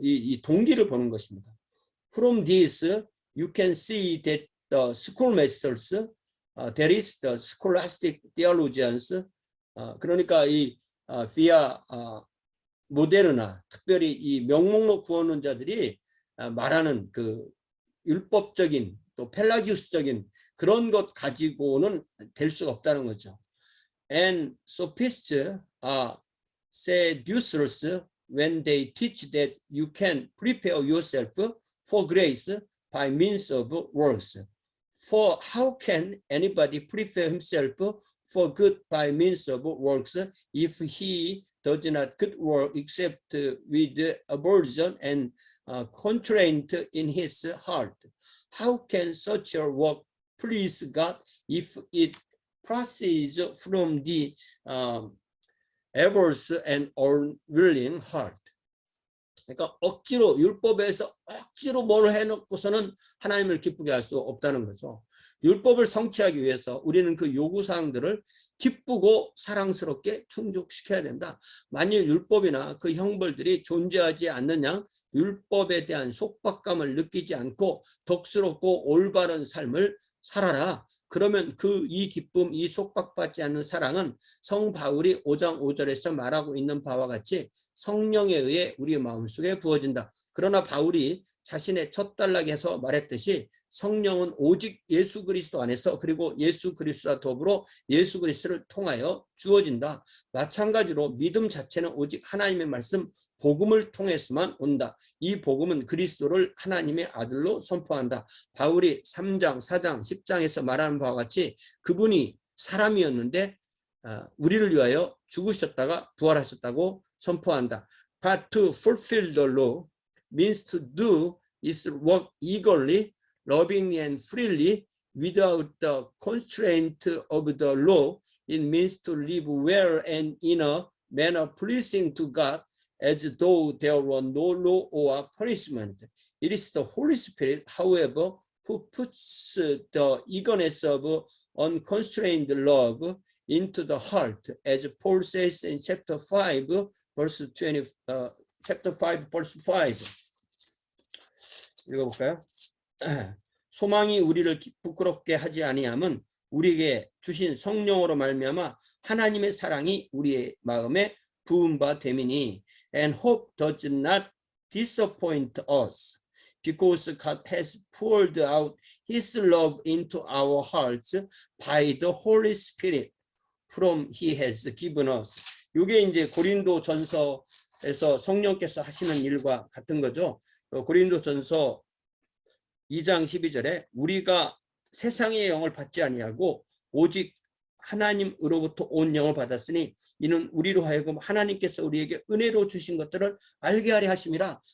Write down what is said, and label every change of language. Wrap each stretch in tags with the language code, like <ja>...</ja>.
<ko>이 동기를 보는 것입니다.</ko> <en>From this, you can see that the schoolmasters, that is the scholastic theologians,</en> <ko>그러니까 이 비아 모데르나, 특별히 이 명목록 구원론자들이 말하는 그 율법적인 또 펠라기우스적인 그런 것 가지고는 될 수가 없다는 거죠.</ko> <en>And sophists are seducers when they teach that you can prepare yourself for grace by means of works. For how can anybody prepare himself for good by means of works if he does not good work except with aversion and constraint in his heart? How can such a work please God if it proceeds from the averse and unwilling heart?</en> <ko>그러니까 억지로 율법에서 억지로 뭘 해놓고서는 하나님을 기쁘게 할 수 없다는 거죠. 율법을 성취하기 위해서 우리는 그 요구사항들을 기쁘고 사랑스럽게 충족시켜야 된다. 만일 율법이나 그 형벌들이 존재하지 않는 양 율법에 대한 속박감을 느끼지 않고 덕스럽고 올바른 삶을 살아라. 그러면 이 기쁨, 이 속박받지 않는 사랑은 성 바울이 5장 5절에서 말하고 있는 바와 같이 성령에 의해 우리 마음속에 부어진다. 그러나 바울이 자신의 첫 단락에서 말했듯이 성령은 오직 예수 그리스도 안에서 그리고 예수 그리스도와 더불어 예수 그리스도를 통하여 주어진다. 마찬가지로 믿음 자체는 오직 하나님의 말씀 복음을 통해서만 온다. 이 복음은 그리스도를 하나님의 아들로 선포한다. 바울이 3장, 4장, 10장에서 말하는 바와 같이 그분이 사람이었는데 우리를 위하여 죽으셨다가 부활하셨다고 선포한다.</ko> <en>But to fulfill the law means to do is work eagerly, lovingly and freely without the constraint of the law. It means to live well and in a manner pleasing to God as though there were no law or punishment. It is the Holy Spirit, however, who puts the eagerness of unconstrained love into the heart, as Paul says in chapter 5, verse 20. Chapter 5, verse 5.</en> <ko>읽어볼까요? 소망이 우리를 부끄럽게 하지 아니함은 우리에게 주신 성령으로 말미암아 하나님의 사랑이 우리의 마음에 부은 바 됨이니.</ko> <en>And hope does not disappoint us, because God has poured out His love into our hearts by the Holy Spirit whom He has given us.</en> <ko>이게 이제 고린도 전서 에서 성령께서 하시는 일과 같은 거죠. 고린도전서 2장 12절에 우리가 세상의 영을 받지 아니하고 오직 하나님으로부터 온 영을 받았으니 이는 우리로 하여금 하나님께서 우리에게 은혜로 주신 것들을 알게 하려 하심이라.</ko>